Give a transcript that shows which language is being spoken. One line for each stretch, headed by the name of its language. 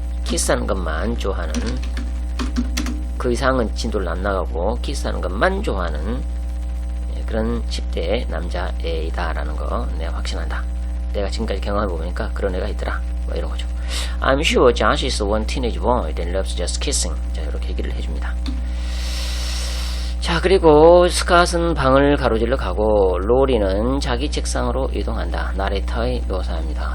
Korean: 키스하는 것만 좋아하는, 그 이상은 진도를 안 나가고 키스하는 것만 좋아하는 그런 10대 남자애이다라는 거 내가 확신한다. 내가 지금까지 경험해보니까 그런 애가 있더라. 뭐 이런 거죠.
English: I'm sure Josh is one teenage boy that loves just kissing.
Korean: 자, 이렇게 얘기를 해줍니다. 자, 그리고 스캇은 방을 가로질러 가고 로리는 자기 책상으로 이동한다. 나레이터의 묘사입니다.